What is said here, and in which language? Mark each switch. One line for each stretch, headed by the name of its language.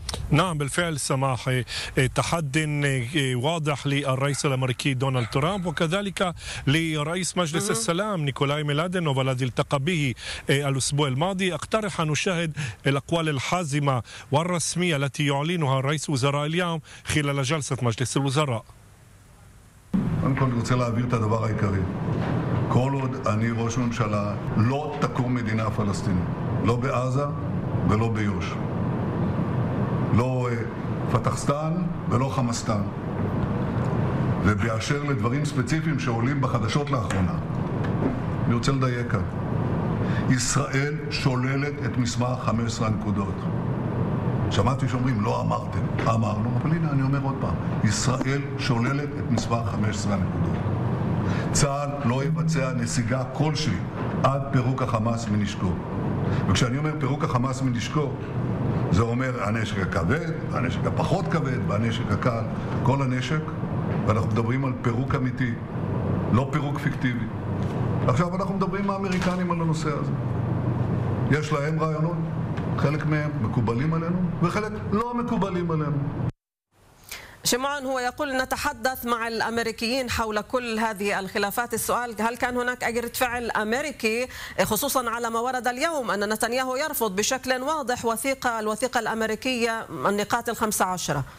Arabic: نعم بالفعل سماح، تحدي واضح للرئيس الأمريكي دونالد ترامب وكذلك لرئيس مجلس السلام نيكولاي ميلادينوف الذي التقى به الأسبوع الماضي. اقترح أن نشاهد الأقوال الحازمة والرسمية التي يعلنها رئيس الوزراء اليوم خلال جلسة مجلس الوزراء.
Hebrew: קודם כל אני רוצה להעביר את הדבר העיקרי, כל עוד אני ראש ממשלה לא תקום מדינה פלסטינית, לא בעזה ולא ביוש, לא פתחסטן ולא חמאסטן. ובאשר לדברים ספציפיים שעולים בחדשות לאחרונה, אני רוצה לדייק כאן, ישראל שוללת את מסמך 15 הנקודות. שמעתי שאומרים, לא אמרתם. אמרנו, אבל הנה אני אומר עוד פעם, ישראל שוללת את מספר 15 הנקודות. צה"ל לא יבצע נסיגה כלשהי עד פירוק החמאס מנשקו. וכשאני אומר פירוק החמאס מנשקו, זה אומר הנשק הכבד, הנשק הפחות כבד והנשק הקל, כל הנשק, ואנחנו מדברים על פירוק אמיתי, לא פירוק פיקטיבי. עכשיו אנחנו מדברים עם האמריקנים על הנושא הזה. יש להם רעיונות? חלק מהם מקובלים עלינו וחלק לא מקובלים עלינו.
Arabic: شمعون هو يقول نتحدث مع الأمريكيين حول كل هذه الخلافات. السؤال، هل كان هناك أي رد فعل أمريكي خصوصا على ما ورد اليوم أن نتنياهو يرفض بشكل واضح الوثيقة الأمريكية النقاط 15؟